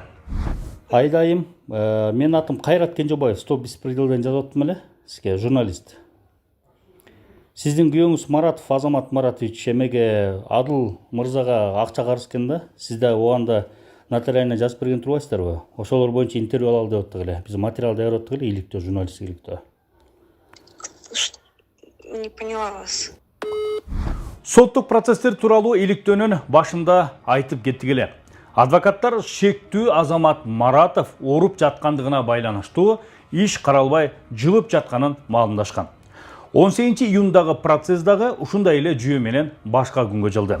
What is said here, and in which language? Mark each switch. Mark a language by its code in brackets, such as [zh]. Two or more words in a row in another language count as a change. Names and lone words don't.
[ky] Аида айым, менин атым Кайрат Кенжебаев, «Стоп беспределден» жазып аттым эле, сизге журналист. Сиздин күйөөңүз Маратов Азамат Маратович эмеге Адыл мырзага акча карыз экен да. Сиз да оанда нотариально жазып берген турбайсыздарбы? Ошолор боюнча интервью алалы деп аттык эле. Биз материал даярдап аттык эле, иликтөө, журналистик иликтөө. [ru] Не поняла вас. [ky] Соттук процесстер тууралуу иликтөөнүн башында айтып кеттик эле. Адвокаттар шектүү Азамат Маратов ооруп жаткандыгына байланыштуу иш каралбай жылып жатканын маалымдашкан. 18-июндагы процесс дагы ушундай эле жүйө менен башка күнгө жылды.